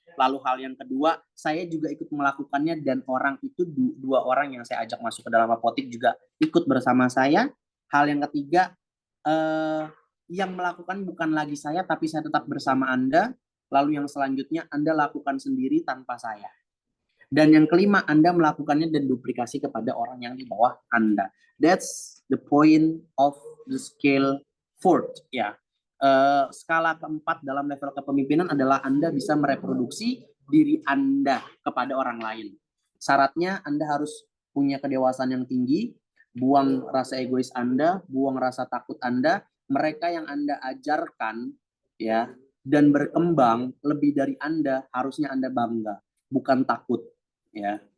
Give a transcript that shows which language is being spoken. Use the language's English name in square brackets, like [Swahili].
[Indonesian] Lalu hal yang kedua, saya juga ikut melakukannya dan orang itu dua orang yang saya ajak masuk ke dalam apotek juga ikut bersama saya. Hal yang ketiga, yang melakukan bukan lagi saya, tapi saya tetap bersama Anda. Lalu yang selanjutnya, Anda lakukan sendiri tanpa saya. Dan yang kelima, Anda melakukannya dan duplikasi kepada orang yang di bawah Anda. [English] That's the point of the scale 4, ya. [Indonesian] Skala keempat dalam level kepemimpinan adalah Anda bisa mereproduksi diri Anda kepada orang lain. Syaratnya Anda harus punya kedewasaan yang tinggi, buang rasa egois Anda, buang rasa takut Anda. Mereka yang Anda ajarkan, ya, dan berkembang lebih dari Anda, harusnya Anda bangga, bukan takut, ya.